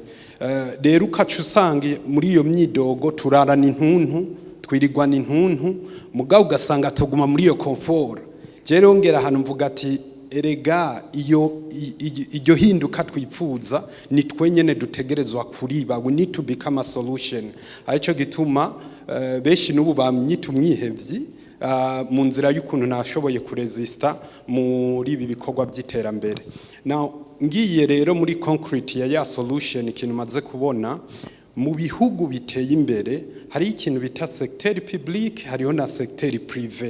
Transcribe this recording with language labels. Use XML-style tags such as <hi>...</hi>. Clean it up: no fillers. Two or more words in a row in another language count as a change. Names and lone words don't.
<rn>Rero ukacu usanga muri iyo myidogo turarana intuntu, twirigwana intuntu, mugabo ugasanga tuguma muri iyo comfort. Je rongera hano mvuga ati erega iyo hinduka twipfuza ni twenyene dutegerezwa kuriba.</rn> <en>We need to become a solution.</en> <rn>Arico gituma beshi n'ubu bamyita umwihevyi mu nzira y'ukuntu nashoboye kuresista muri ibi bikorwa by'iterambere. Now ngiye rero muri concrete ya solution, ikintu maze kubona mu bihugu biteye imbere hari ikintu bita</rn> <fr>secteur public,</fr> <rn>hariho na</rn> <fr>secteur privé.</fr>